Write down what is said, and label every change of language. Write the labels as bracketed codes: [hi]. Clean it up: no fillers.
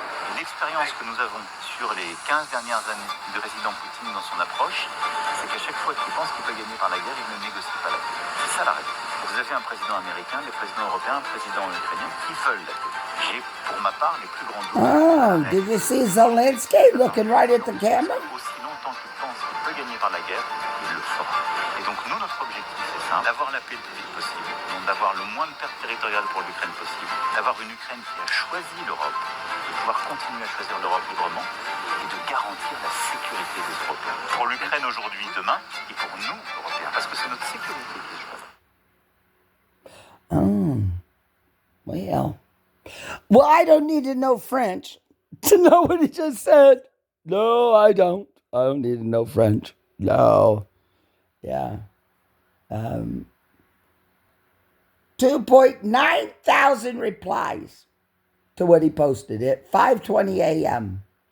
[fr] Et l'expérience que nous avons sur les 15 dernières années du président Poutine dans son approche, c'est qu'à chaque fois qu'il pense qu'il peut gagner par la guerre, il ne négocie pas la paix. C'est ça la règle. Vous avez un président américain, des présidents européens, un président ukrainien qui veulent la paix. J'ai, pour ma part, les plus grands doutes. [en] Oh, did you see Zelensky looking right at the camera? [fr] Aussi longtemps qu'il pense qu'il peut gagner par la guerre, il le fera. Et donc nous, notre objectif, c'est ça, d'avoir la paix le plus vite possible, donc d'avoir le moins de pertes territoriales pour l'Ukraine possible, d'avoir une Ukraine qui a choisi l'Europe, de pouvoir continuer à choisir l'Europe librement, et de garantir la sécurité de l'Ukraine aujourd'hui, demain, et pour nous, Européens, parce que c'est notre sécurité qui se joue. [en] Well, I don't need to know French to know what he just said. No, I don't. I don't need to know French. No. Yeah. 2.9 thousand replies to what he posted at 5:20 a.m.